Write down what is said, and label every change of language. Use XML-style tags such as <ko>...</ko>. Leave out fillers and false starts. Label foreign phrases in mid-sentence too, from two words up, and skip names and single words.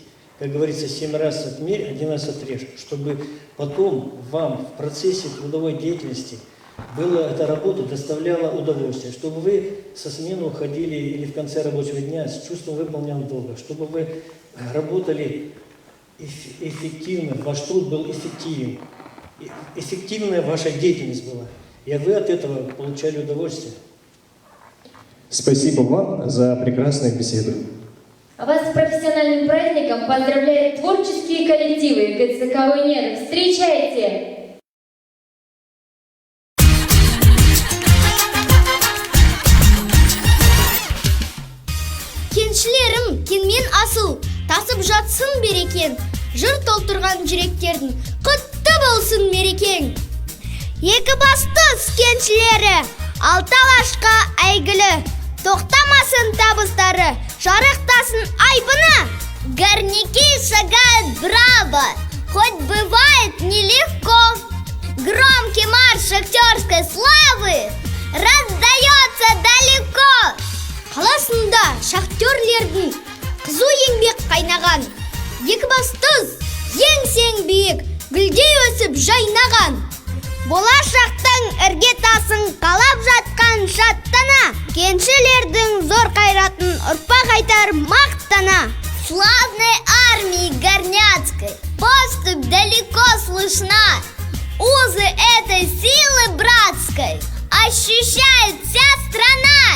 <ru>Как говорится, 7 раз отмерь, 1 раз отрежь, чтобы потом вам в процессе трудовой деятельности эта работа доставляла удовольствие, чтобы вы со смены уходили или в конце рабочего дня с чувством выполненного долга, чтобы вы работали эффективно, ваш труд был эффективен, эффективная ваша деятельность была, и вы от этого получали удовольствие. Спасибо вам за прекрасную беседу. А вас с профессиональным праздником поздравляют творческие коллективы ГЦК «Нерв». Встречайте!</ru> <kk>Кеншілерім кенмен асыл, тасып жатсын берекен, жыр толтырған жүректердің құтты болсын мерекең. Екібастұз кеншілері, Алталашқа әйгілі, тоқтамасын табыстары, жарықтасын айбыны.</kk> <ru>Горняки шагают браво, хоть бывает нелегко. Громкий марш шахтерской славы раздается далеко.</ru> <kk>Қаласында шахтерлердің қызу еңбек қайнаған, Екібастұз еңсең биік, гүлдей өсіп жайнаған. Болашақтың іргетасын қалап жатқан шаттана, кеншілердің зор қайратын ұрпақ айтар мақтана.</kk> <ru>славной армии Горняцкой поступь далеко слышна. Узы этой силы братской ощущает вся страна.</ru>